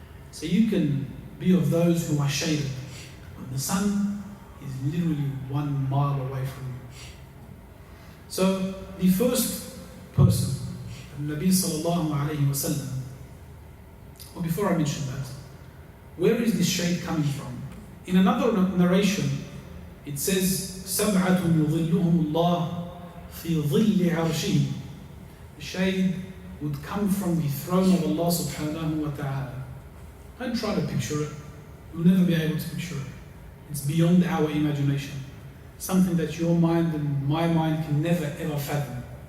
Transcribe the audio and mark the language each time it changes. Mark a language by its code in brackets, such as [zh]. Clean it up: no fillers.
[en] So you can be of those who are shaded when the sun is literally 1 mile away from you. So the first person, Nabi sallallahu alayhi wa sallam, well, before I mention that, where is this shade coming from? In another narration, it says, [ar] سَبْعَةٌ يُظِلُّهُمُ اللَّهُ فِي ظِلِّ عَرْشِهِ. [en] The shade would come from the throne of Allah subhanahu wa ta'ala. Don't try to picture it. You'll never be able to picture it. It's beyond our imagination. Something that your mind and my mind can never ever fathom.